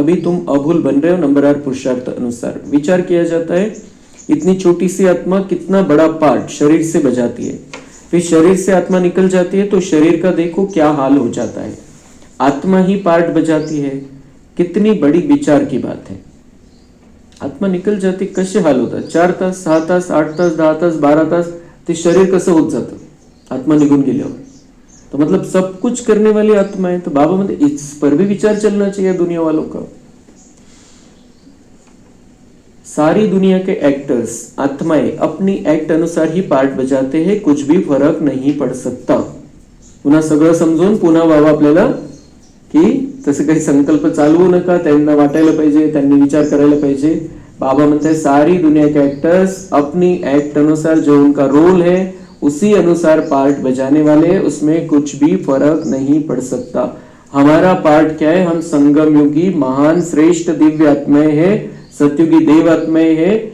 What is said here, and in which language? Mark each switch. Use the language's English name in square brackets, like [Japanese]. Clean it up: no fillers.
[Hindi] अभी तुम अभूल बन रहे हो नंबरदार पुरुषार्थ अनुसार। विचार किया जाता है इतनी छोटी सी आत्मा कितना बड़ा पार्ट शरीर से बजाती है, फिर शरीर से आत्मा निकल जाती है तो शरीर का देखो क्या हाल हो जाता है। आत्मा ही पार्ट बजाती है, कितनी बड़ी विचार की बात है। आत्मा निकल जाती [Marathi] कसे हाल होतात, 4 तास 6 तास 8 तास 10 तास 12 तास ते शरीर कसं होत जातं आत्मा निघून गेल्यावर। [Hindi] तो मतलब सब कुछ करने वाली आत्मा है। तो बाबा म्हणजे इस पर भी विचार चलना चाहिए दुनिया वालों का। सारी दुनिया के एक्टर्स आत्माएं अपनी एक्ट अनुसार ही पार्ट बजाते हैं, कुछ भी फरक नहीं पड़ सकता। [Marathi] पुन्हा सगळं समजून पुन्हा बाबा आपल्याला की तसे काही संकल्प चालवू नका, त्यांना वाटायला पाहिजे, त्यांनी विचार करायला पाहिजे। [Hindi] बाबा म्हणते सारी दुनिया के एक्टर्स अपनी एक्ट अनुसार जो उनका रोल है उसी अनुसार पार्ट बजाने वाले, उसमें कुछ भी फर्क नहीं पड़ सकता। हमारा पार्ट क्या है, हम संगम युगी महान श्रेष्ठ दिव्य आत्माएं है, सतयुगी देव आत्माएं है।